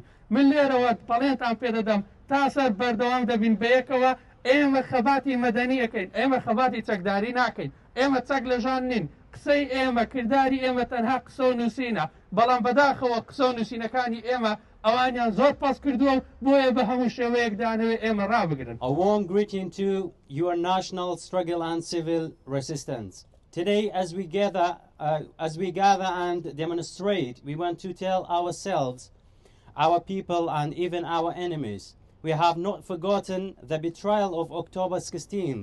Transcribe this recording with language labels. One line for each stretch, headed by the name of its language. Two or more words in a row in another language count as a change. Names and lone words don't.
Central Kurdish: من لێرەوە پەڵێنتان پێدەدەم تاسەر بەردەوام دەبین بەیەکەوە ئێمە خەباتی مەدەنیەکەین ئێمە خەباتی چەکداری ناکەین ئێمە چەک لە ژان نین قسەی ئێمە کردداری ئێمە تەنها قسە و نووسینە بەڵام بەداخەوە قسە و نووسینەکانی ئێمە ئەوانیان زۆر پاس کردووە بۆیە بە هەموو شێوەیەکدانەوەی ئێمە ڕابگرن.
English: A warm greeting to your national struggle and civil resistance. Today, as we gather and demonstrate, we want to tell ourselves, our people, and even our enemies, we have not forgotten the betrayal of October 16th.